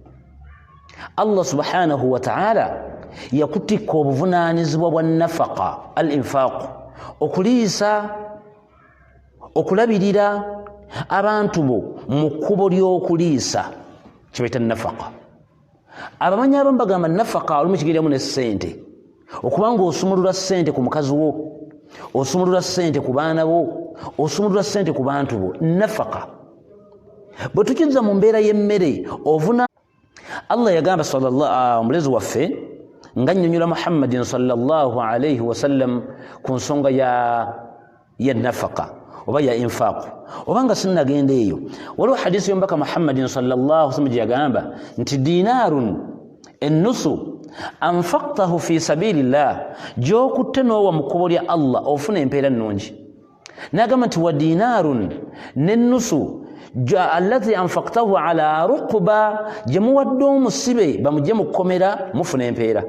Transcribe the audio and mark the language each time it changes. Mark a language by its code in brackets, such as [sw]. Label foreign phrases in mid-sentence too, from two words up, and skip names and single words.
[lg] Allah subhanahu wa ta'ala yakutikka obuvunaanyizibwa bwa [ar] نفقة الإنفاق [lg] okuliisa okulabirira abantu bo mu kkubo ly'okuliisa kibaita nafaqa abamanyi abamu bagamba nafaka olumu kigiriramu ne ssente okubanga osumulula ssente ku mukazi wo, osumulula ssente ku baana bo, osumulula ssente ku bantu bo, nafaka. Bwe tukizza mu mbeera y'emmere ovuna. Allah yagamba omulezi waffe nga nnyonnyola Muhammadin [ar] صلى الله عليه وسلم [lg] ku nsonga ya nafaka oba ya infaq. Obanga sinnagenda eyo, waliwo hadisi y'omubaka Muhammadin [ar] صلى الله عليه وسلم [lg] gye yagamba nti dinarun ennusu [ar] أنفقته في سبيل الله, [lg] gy'okutte n'owa mu kkubo lya Allah ofuna empeera nnungi. N'agamba nti [ar] ودينار [lg] n'ennusu [ar] الذي أنفقته على رقبة, [lg] gye muwadde omusibe bamugye mu kkomera mufuna empeera.